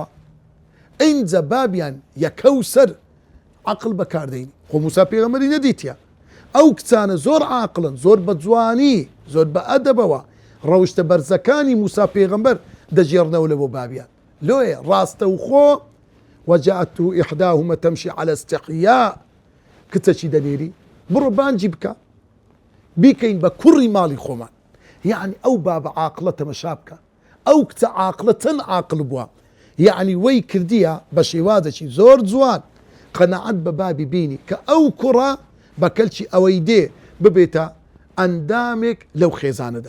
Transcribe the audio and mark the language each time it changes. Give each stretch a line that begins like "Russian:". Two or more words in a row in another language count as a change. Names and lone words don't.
Central Kurdish: ئینجا بابیان یەکەو سەر عەقڵ بەکاردەینی. خۆ موسا پێغەمبەری نەدیتیە. ئەو کچانە زۆر عاقڵن، زۆر بە جوانی، زۆر بە ئەدەبەوە ڕەوشتە بەرزەکانی موسا پێغەمبەر دەجێڕنەوە لە بۆ بابیان. لۆیە ڕاستە و خۆ
Arabic: وجاءته إحداهما تمشي على استحياء،
Central Kurdish: کچەکی دەنێری بڕۆ بانجی بکە بیکەین بە کوڕی ماڵی خۆمان. یعنی ئەو بابە عاقڵە تەمەشا بکە، ئەو کچە عاقڵە چەند عاقڵ بووە، یعنی وەی کردیە بە شێوازێکی زۆر جوان قەنەعەت بە بابی بینی کە ئەو کوڕە بە کەلکی ئەوەی دێ ببێتە ئەندامێک لەو خێزانەدا.